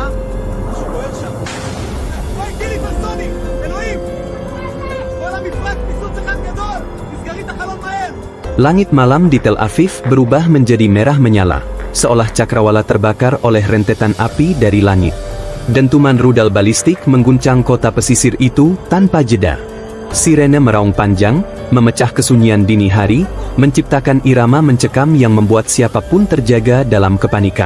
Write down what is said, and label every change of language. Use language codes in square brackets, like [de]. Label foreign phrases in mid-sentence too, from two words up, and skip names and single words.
[he] משהו בוער שם. אוי, טיל היפרסוני! אלוהים! כל המפרץ פיצוץ אחד גדול! תסגרי את החלון מהר! [id] Langit malam di Tel Aviv berubah menjadi merah menyala, seolah cakrawala terbakar oleh rentetan api dari langit. Dentuman rudal balistik mengguncang kota pesisir itu tanpa jeda. Sirene meraung panjang, memecah kesunyian dini hari, menciptakan irama mencekam yang membuat siapapun terjaga dalam kepanikan.